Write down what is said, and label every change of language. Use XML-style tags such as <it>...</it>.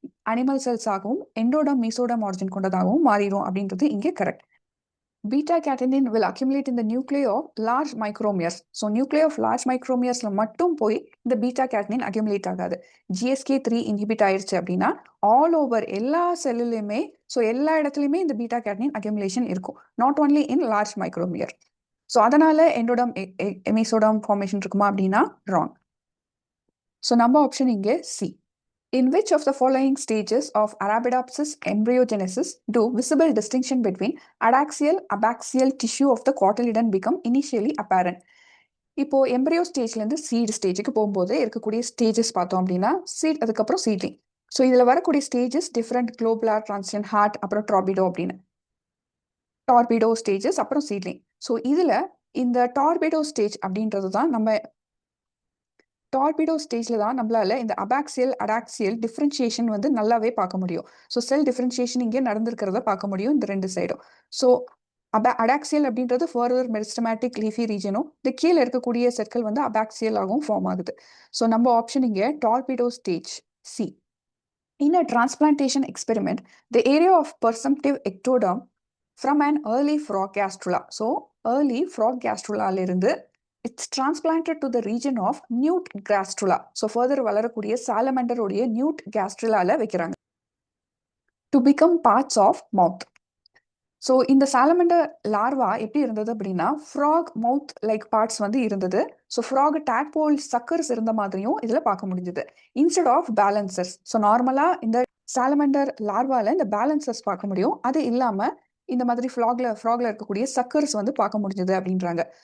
<ta>Animal cells ஆகவும் endoderm mesoderm origin கொண்டதாகவும் மாறிடும் அப்படின்றது இங்கே correct.</ta> <en>Beta catenin will accumulate in the nuclei of large micromeres. So nuclei of large micromeresல</en> <ta>மட்டும் போய் இந்த பீட்டா கேட்டனின் அக்யூமுலேட் ஆகாது. GSK3 இன்ஹிபிட் ஆயிடுச்சு அப்படின்னா ஆல் ஓவர் எல்லா செல்லுலையுமே, ஸோ எல்லா இடத்துலையுமே இந்த பீட்டா கேட்டனின் அக்யூமுலேஷன் இருக்கும்.</ta> <en>Not only in large micromere.</en> <ta>So அதனால எண்டோடம் மீசோடம் ஃபார்மேஷன் இருக்குமா அப்படின்னா ராங். ஸோ நம்ம ஆப்ஷன் இங்கே C.</ta> <en>In which of the following stages of Arabidopsis embryogenesis do visible distinction between adaxial, abaxial tissue of the cotyledon become initially apparent?</en> <ta>இப்போ embryo ஸ்டேஜ்லேருந்து seat ஸ்டேஜுக்கு போகும்போது இருக்கக்கூடிய stages பார்த்தோம் அப்படின்னா சீட், அதுக்கப்புறம் சீட்லிங். ஸோ இதில் வரக்கூடிய stages different globular, transition, heart, அப்புறம் டார்பிடோ அப்படின்னு. டார்பிடோ ஸ்டேஜஸ் அப்புறம் சீட்லிங். ஸோ இதில் இந்த டார்பிடோ ஸ்டேஜ் அப்படின்றது தான் நம்ம டார்பிடோ ஸ்டேஜில் தான் நம்மளால இந்த அபாக்சியல் அடாக்சியல் டிஃப்ரென்ஷியேஷன் வந்து நல்லாவே பார்க்க முடியும். ஸோ செல் டிஃப்ரென்ஷியேஷன் இங்கே நடந்திருக்கிறத பார்க்க முடியும் இந்த ரெண்டு சைடும். ஸோ அடாக்சியல் அப்படின்றது ஃபர்தர் மெரிஸ்டமேட்டிக் லீஃபி ரீஜனும், இந்த கீழே இருக்கக்கூடிய செற்கள் வந்து அபாக்சியல் ஆகவும் ஃபார்ம் ஆகுது. ஸோ நம்ம ஆப்ஷன் இங்கே torpedo stage C.</ta> <en>In a transplantation experiment, the area of perceptive ectoderm from an early frog gastrula. So early frog gastrula</en> <ta>இருந்து</ta> <en>it's transplanted to the region of newt gastrula. So further</en> <ta>வளரக்கூடிய</ta> <en>salamander உடைய newt gastrulaல</en> <ta>வைக்கிறாங்க</ta> <en>to become parts of mouth.</en> <ta>So இந்த salamander larva எப்படி இருந்தது அப்படின்னா frock மவுத் like parts வந்து இருந்தது. ஸோ ஃப்ராக் டேட்போல் சக்கர்ஸ் இருந்த மாதிரியும் இதில் பார்க்க முடிஞ்சது</ta> <en>Instead of balancers.</en> <ta>ஸோ நார்மலாக இந்த சாலமண்டர் லார்வாவில் இந்த பேலன்சர்ஸ் பார்க்க முடியும், அது இல்லாமல் இந்த மாதிரி ஃப்ராக்ல இருக்கக்கூடிய சக்கர்ஸ் வந்து பார்க்க முடிஞ்சது அப்படின்றாங்க.</ta>